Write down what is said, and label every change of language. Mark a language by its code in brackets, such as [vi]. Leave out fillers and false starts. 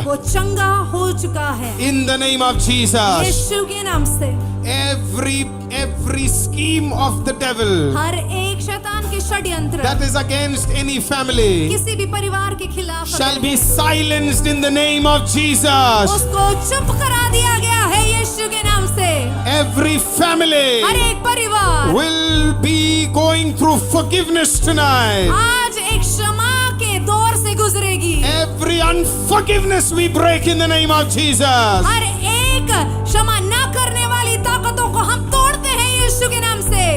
[hi] वो चंगा हो चुका है [en] in the name of Jesus. [hi] यीशु के नाम से [en] Every scheme of the devil [hi] हर एक शैतान के षड्यंत्र [en] that is against any family [hi] किसी भी परिवार के खिलाफ [en] shall be silenced in the name of Jesus. [hi] उसको चुप करा दिया गया है यीशु के नाम से [en] Every family [hi] हर एक परिवार [en] will be going through forgiveness tonight. [hi] आज एक क्षमा के दौर से गुजरेगी [en] Every unforgiveness we break in the name of Jesus. [hi] हर एक क्षमा न करने वाली ताकतों को हम तोड़ते हैं यीशु के नाम से